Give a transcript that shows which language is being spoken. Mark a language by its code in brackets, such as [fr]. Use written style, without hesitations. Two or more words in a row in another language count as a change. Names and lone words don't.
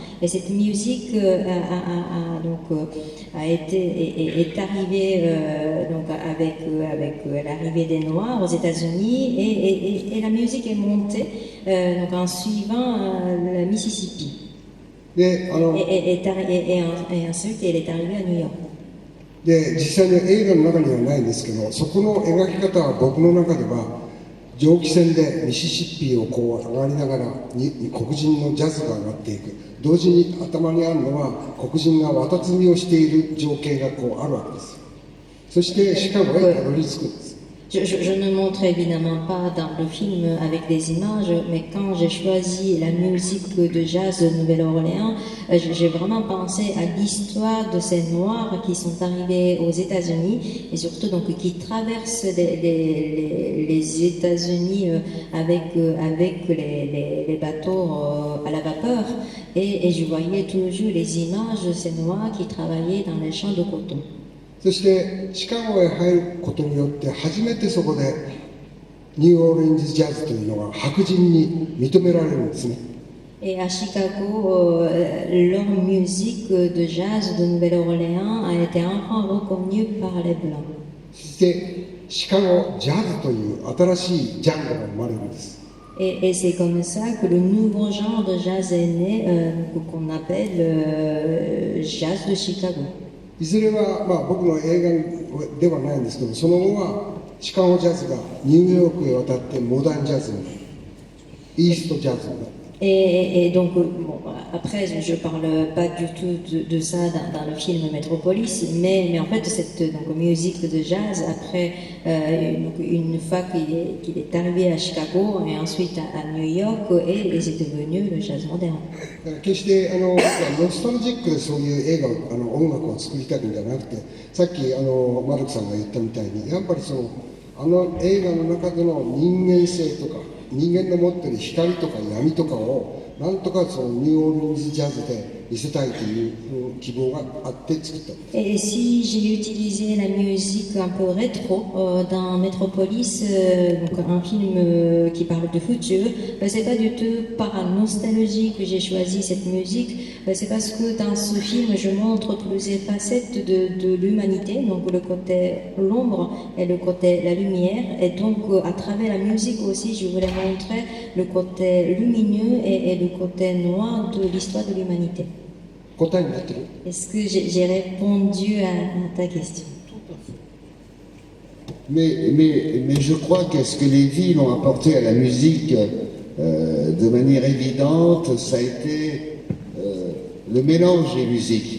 [fr] Et cette musique est arrivée donc avec l'arrivée des Noirs aux États-Unis et la musique est montée donc en suivant le Mississippi. Et ensuite elle est arrivée à New York. [ja] で実際に映画の中にはないんですけど、そこの描き方は僕の中では蒸気船でミシシッピーをこう上がりながら黒人のジャズが上がっていく、同時に頭にあるのは黒人が綿積みをしている情景がこうあるわけです。そしてシカゴへたどり着くんです。 [fr] Je ne montre évidemment pas dans le film avec des images, mais quand j'ai choisi la musique de jazz de Nouvelle-Orléans, j'ai vraiment pensé à l'histoire de ces Noirs qui sont arrivés aux États-Unis et surtout donc qui traversent les États-Unis avec les bateaux à la vapeur et je voyais toujours les images de ces Noirs qui travaillaient dans les champs de coton. [ja] そしてシカゴへ入ることによって初めてそこでニューオーリンズジャズというのが白人に認められるんですね。 [fr] Et à Chicago, leur musique de jazz de Nouvelle-Orléans a été enfin reconnue par les Blancs. [ja] そしてシカゴジャズという新しいジャンルが生まれるんです。 [fr] Et c'est comme ça que le nouveau genre de jazz est né, qu'on appelle jazz de Chicago. [ja] いずれは、僕の映画ではないんですけど、その後はシカゴジャズがニューヨークへ渡ってモダンジャズになる、イーストジャズになる。 [fr] Et donc, bon, après, je ne parle pas du tout de ça dans le film Metropolis, mais en fait, cette donc, musique de jazz, après, une fois qu'il est arrivé à Chicago et ensuite à New York, et c'est devenu le jazz moderne. [ja] だから決してノスタルジックでそういう映画音楽を作りたいんじゃなくて、さっきマルクさんが言ったみたいに、やっぱり映画の中での人間性とか人間の持っている光とか闇とかをなんとかニューオーリンズジャズで見せたいという希望があって作った。 [fr] Et si j'ai utilisé la musique un peu rétro dans Metropolis, donc un film qui parle de futur, c'est pas du tout par nostalgie que j'ai choisi cette musique, c'est parce que dans ce film je montre plusieurs facettes de l'humanité, donc le côté l'ombre et le côté la lumière, et donc à travers la musique aussi je voulais montrer le côté lumineux et le côté noir de l'histoire de l'humanité. [ja] 答えになってる？ [fr] Est-ce que j'ai répondu à ta question? Mais je crois qu'est-ce que les villes ont apporté à la musique de manière évidente, ça a été le mélange des musiques.